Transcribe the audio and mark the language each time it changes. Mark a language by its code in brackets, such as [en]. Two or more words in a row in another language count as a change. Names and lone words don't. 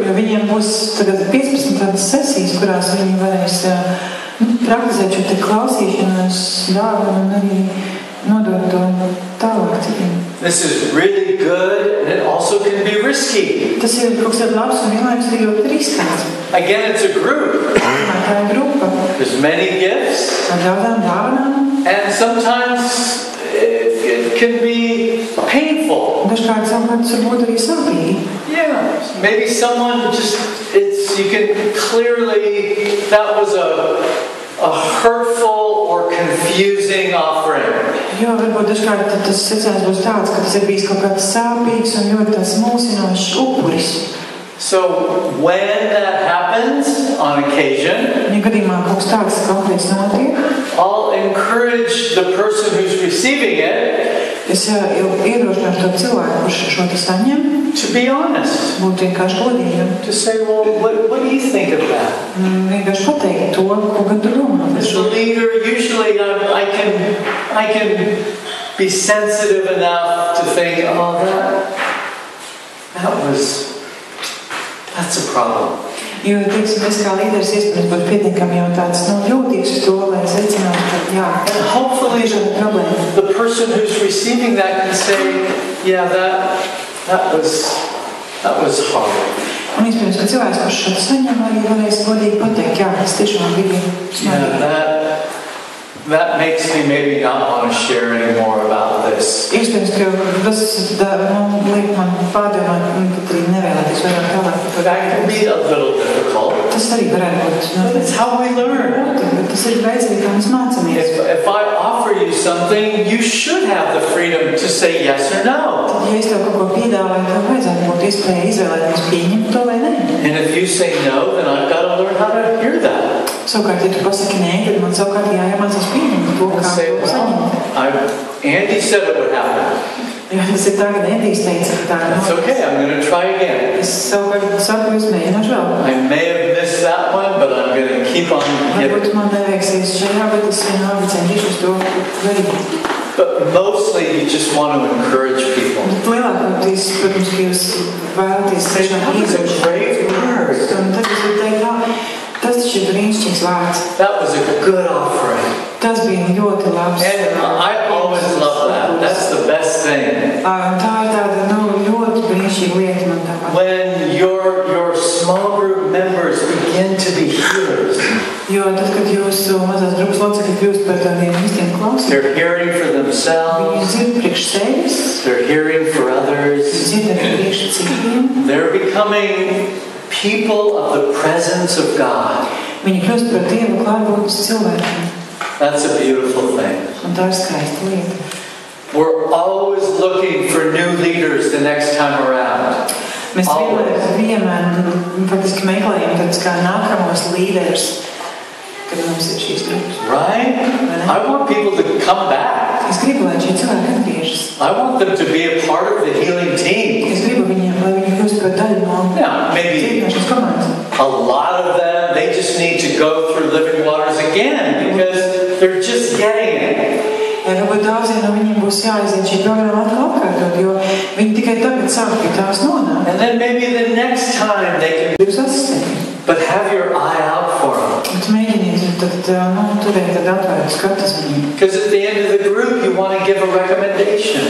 [lv] Jo viņiem būs tagad 15 tādas sesijas, kurās viņi varēs praktizēt šo te klausīšanās dāvanu un arī nodot to tālāk citiem. [en] This is really good and it also can be risky. [lv] Tas ir kaut kas labs un vienlaikus ir ļoti riskants. [en] Again, it's a group. [lv] Tā ir grupa. [en] There's many gifts. [lv] Ar daudzām dāvanām. [en] And sometimes it can be painful. [lv] Dažkārt savukārt varbūt arī sāpīgi. [en] Yeah, maybe someone you can clearly, that was a hurtful or confusing offering. [lv] Jo, varbūt dažkārt tas secinājums būs tāds, ka tas ir bijis kaut kāds sāpīgs un ļoti tāds mulsinošs upuris. [en] So when that happens on occasion, [lv] ja gadījumā kaut kas tāds konkrēts notiek, [en] I'll encourage the person who's receiving it [lv] es iedrošināšu to cilvēku, kurš šo te saņem, [en] to be honest. [lv] Būt vienkārši godīgam. [en] To say, well, what do you think of that? [lv] Vienkārši pateikt to, ko gan tu domā. [en] As a leader, usually I can be sensitive enough to think, that's a problem. [lv] Jo, teiksim, es kā līderis iespējams būtu pietiekami jau tāds jūtīgs uz to, lai secinātu, ka jā, [en] and hopefully the person who's receiving that can say, yeah, that was hard. [lv] Un iespējams, ka cilvēks, kurš šo saņem, arī varēs godīgi pateikt, jā, es tiešām biju smagi. [en] That makes me maybe not want to share anymore about this. [lv] Iespējams, ka tas liek man pārdomāt, pat arī nevēlēties vairāk tālāk. [en] That can be a little difficult. [lv] Tas arī varētu būt. [en] But it's how we learn. [lv] Tas ir veids, kā mēs mācāmies. [en] If I offer you something, you should have the freedom to say yes or no. [lv] Tad, ja es tev kaut ko piedāvāju, tev vajadzētu būt iespēja izvēlēties pieņemt to vai ne. [en] And if you say no, then I've got to learn how to hear that. [lv] Savukārt, ja tu pasaki nē, tad man savukārt jāmācās pieņemt to, kā to saņemt. [en] Andy said it would happen. [lv] Jo tas ir tā, kad Endijs teica, ka tā. [en] It's okay, I'm going to try again. [lv] Es savukārt saku, es mēģināšu vēl. [en] I may have missed that one, but I'm going to keep on giving. [lv] Varbūt man neveiksies šajā, bet es vienalga cenšos to darīt. [en] But mostly you just want to encourage people. [lv] Lielākoties, protams, ka jūs vēlaties tiešām izdarīt. Un tad es varu teikt, tas taču ir brīnišķīgs vārds. [en] That was a good offering. [lv] Tas bija ļoti labs. [en] And I always love that. That's the best thing. [lv] Tā ir tāda ļoti brīnišķīga lieta man tāpat. [en] When your small group members begin to be hearers. [lv] Jo tad, kad jūsu mazās grupas locekļi kļūst par tādiem īstiem klausītājiem. [en] They're hearing for themselves. [lv] Viņi dzird priekš sevis. [en] They're hearing for others. [lv] Dzird arī priekš citiem. [en] They're becoming people of the presence of God. [lv] Viņi kļūst par Dieva klātbūtnes cilvēkiem. [en] That's a beautiful thing. [lv] Un tā ir skaista lieta. [en] We're always looking for new leaders the next time around. [lv] Mēs vienmēr faktiski meklējam tādus kā nākamos līderus, kad mums ir šīs grupas. [en] Right? I want people to come back. [lv] Es gribu, lai šie cilvēki atgriežas. [en] I want them to be a part of the healing team. [lv] Es gribu viņiem, lai viņi kļūst par daļu no maybe cietināšanas komandas. [en] A lot of them, they just need to go through living waters again because they're just getting it. [lv] Varbūt daudziem no viņiem būs jāaiziet šī programma atkal atkārtot, jo viņi tikai tagad sāk pie tās nonākt. [en] And then maybe the next time they can [lv] Jūs asistenti. [en] But have your eye out for them. [lv] Bet mēģiniet turēt tad atvērtu skatus viņiem. [en] Because at the end of the group, you want to give a recommendation.